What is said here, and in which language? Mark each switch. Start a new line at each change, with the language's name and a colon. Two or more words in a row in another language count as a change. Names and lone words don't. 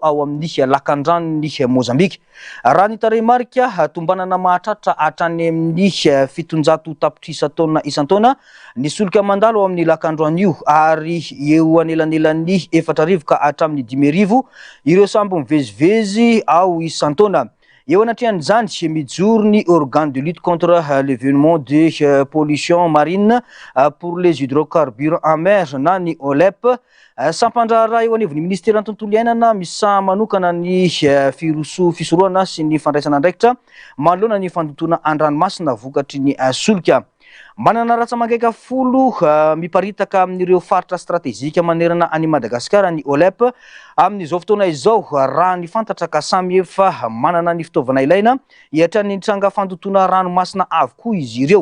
Malagasy: ao amin'ny lakan-dranony Mozambika raha ny tarehimarika tombanana mahatratra hatrany amin'ny 700 tapitrisa taona isan-taona ny solika mandalo ao amin'ny lakan-drano io ary eo anelanelan'ny 4,000 ka hatramin'ny 5,000 ireo sambo mivezivezy ao isan-taona eo anatrian'izany mijoro ny
French: organe de lutte contre l'événement de pollution marine pour les hydrocarbures en mer
Malagasy: na ny OLEP sampandrara eo anivon'ny ministera tontolo iainana misa manokana ny fisoroana sy ny fandraisana ndraikitra manoloana ny fandotona an-dranomasina vokatry ny solika manana ratsa mangaika folo miparitaka amin'ireo faritra stratégique manerana any Madagasikara ny OLEP amin'izao fotoana izao raha ny fantatra ka samy efa manana ny fitaovana ilaina hiatra ny tranga fandotona ranomasina avokoa izy ireo.